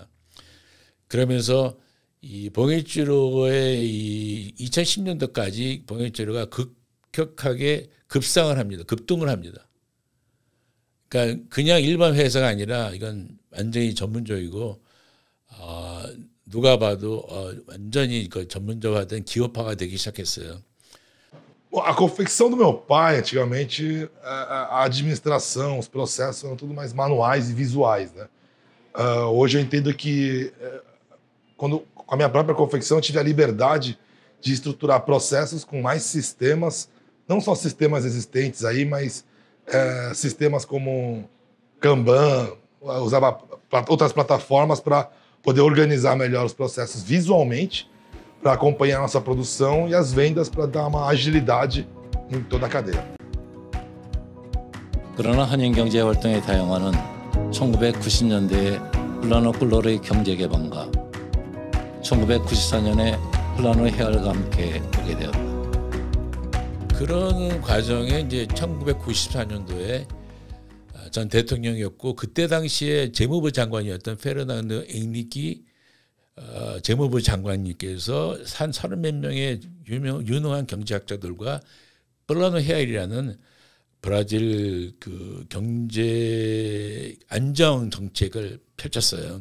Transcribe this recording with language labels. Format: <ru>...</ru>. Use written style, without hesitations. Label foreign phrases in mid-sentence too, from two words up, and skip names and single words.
<ko>그러면서 이 봉해주로의 이 2010년도까지 봉해주로가 급격하게 급상을 합니다. 급등을 합니다. 그러니까 그냥 일반 회사가 아니라 이건 완전히 전문적이고 누가 봐도 완전히 그 전문적화된 기업화가 되기 시작했어요.</ko> <pt>A confecção do meu pai, antigamente, a administração, os processos eram tudo mais manuais e visuais, né? Hoje eu entendo que com a minha própria confecção eu tive a liberdade de estruturar processos com mais sistemas, não só sistemas existentes aí, mas sistemas como Kanban, usava outras plataformas para poder organizar melhor os processos visualmente, para acompanhar a nossa produção e as vendas para dar uma agilidade em toda a cadeia.</pt> <ko>그러나 한인경제 활동에 다양화는 1990년대에 플라노 꿀로르의 경제 개방과 1994년에 플라노 헤알과 함께 오게 되었다. 그런 과정에 이제 1994년도에 전 대통령이었고 그때 당시에 재무부 장관이었던 페르난도 앵리키 재무부 장관님께서 한 30몇 명의 유능한 경제학자들과 플라노 헤알이라는 브라질 그 경제 안정 정책을 펼쳤어요.</ko>